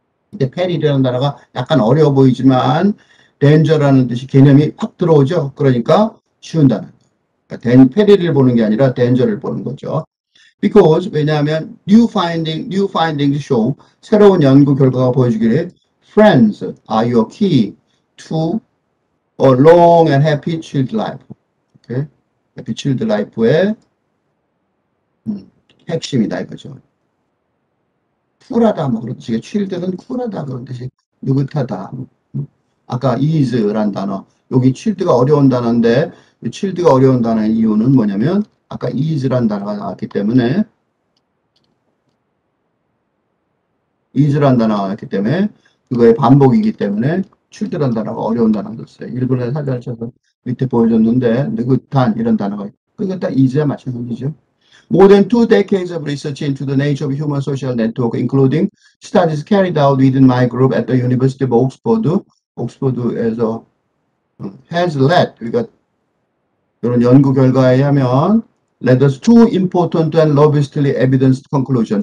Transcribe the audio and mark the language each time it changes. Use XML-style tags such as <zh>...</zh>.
<ko>근데 peril이라는 단어가 약간 어려워 보이지만 danger라는 뜻이 개념이 확 들어오죠. 그러니까 쉬운 단어. 그러니까 peril을 보는 게 아니라 danger를 보는 거죠.</ko> <en>Because</en> <ko>왜냐하면</ko> <en>new findings show</en> <ko>새로운 연구 결과가 보여주기를</ko> <en>friends are your key to a long and happy child life. Okay?</en> <ko>happy child life의 핵심이다 이거죠. 쿨하다 뭐 그런 뜻이에요. child는 쿨하다 그런 뜻이 느긋하다. 아까 ease란 단어 여기 child가 어려운 단어인데 child가 어려운 단어의 이유는 뭐냐면 아까 ease란 단어가 나왔기 때문에 ease란 단어가 나왔기 때문에 그거의 반복이기 때문에 child란 단어가 어려운 단어가 됐어요. 일본에 사전을 쳐서 밑에 보여줬는데 느긋한 이런 단어가 그러니까 딱 ease와 마찬가지죠.</ko> <en>More than 2 decades of research into the nature of human social network, including studies carried out within my group at the University of Oxford, 옥스퍼드에서 has led,</en> <ko>그러니까 이런 연구 결과에 의하면</ko> <en>led us to important and robustly evidenced conclusion.</en>